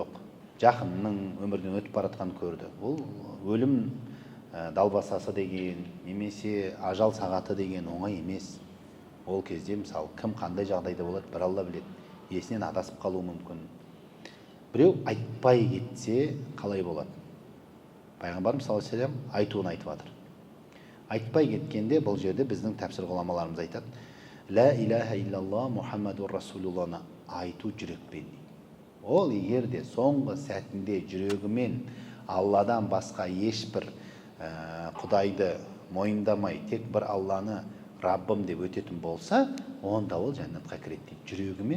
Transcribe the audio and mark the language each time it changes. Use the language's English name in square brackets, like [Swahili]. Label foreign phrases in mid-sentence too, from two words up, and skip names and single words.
[Kazakh] Жақынның өмірден өтіп баратқан көрді. Ол өлім далбасасы деген, немесе ажал сағаты деген оңай емес. Ол кезде мысалы кім қандай жағдайда болады, бір Алла біледі. Есінен адасып қалуы мүмкін. Біреу айтпай кетсе қалай болады? Пайғамбарымыз [Arabic] صلى الله عليه وسلم [Kazakh] айтуын айтып жатыр. Айтпай кеткенде бұл жерде біздің тәпсір ғұламаларымыз айтады: [Arabic] "لا إله إلا الله محمد رسول الله [Kazakh] айту жүрекпен." Ол егер де соңғы сәтінде жүрегімен Алладан басқа ешбір құдайды мойындамай, тек бір Алланы Раббым деп өтетін болса, онда ол жәннатқа кіреді дейді.